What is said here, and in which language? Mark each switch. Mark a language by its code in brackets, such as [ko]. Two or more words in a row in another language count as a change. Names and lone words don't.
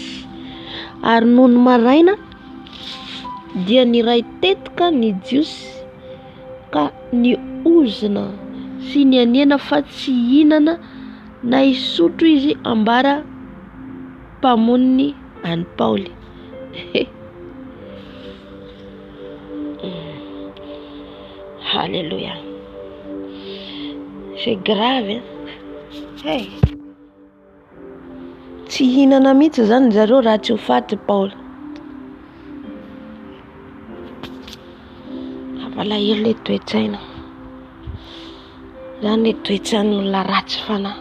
[mg] Ary noho ny maraina dia niray tetika ny jiosy ka ny ozina sy nianena fa tsy hihinana na hisotro izy ambara mpamoniny any Paoly. Alléluia. [fr] C'est grave. Hey. [mg] Tsy hihinana mihitsy zany zareo raha tsy ho faty Paoly. Malahelo le toetsaina. Zany le toetsain'ny olona ratsy fanahy.